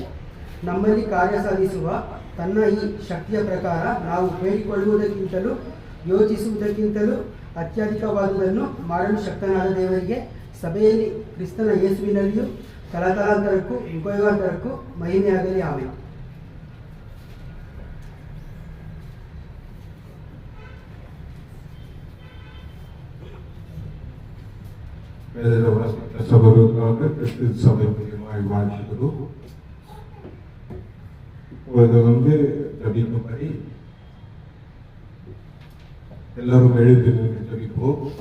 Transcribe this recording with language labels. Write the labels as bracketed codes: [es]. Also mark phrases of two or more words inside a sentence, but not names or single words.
[kn] ನಮ್ಮಲ್ಲಿ ಕಾರ್ಯ ಸಾಧಿಸುವ ತನ್ನ ಈ ಶಕ್ತಿಯ ಪ್ರಕಾರ ನಾವು ಬೇಡಿಕೊಳ್ಳುವುದಕ್ಕಿಂತಲೂ ಯೋಚಿಸುವುದಕ್ಕಿಂತಲೂ ಅತ್ಯಧಿಕವಾದುದನ್ನು ಮಾಡಲು ಶಕ್ತನಾದ ದೇವರಿಗೆ ಸಭೆಯಲ್ಲಿ ಕ್ರಿಸ್ತನ ಯೇಸುವಿನಲ್ಲಿಯೂ ತಲತಲಾಂತರಕ್ಕೂ ಯುಗಯುಗಾಂತರಕ್ಕೂ ಮಹಿಮೆಯಾಗಲಿ. ಆಮೆನ್. [ta] சகோதரர்களுக்காக கிறிஸ்து சபை மூலியமாய் வாழ்த்துகிறோம். இப்பொழுது ஜபிக்கும்படி எல்லாரும் எழுதி ஜபிப்போம்.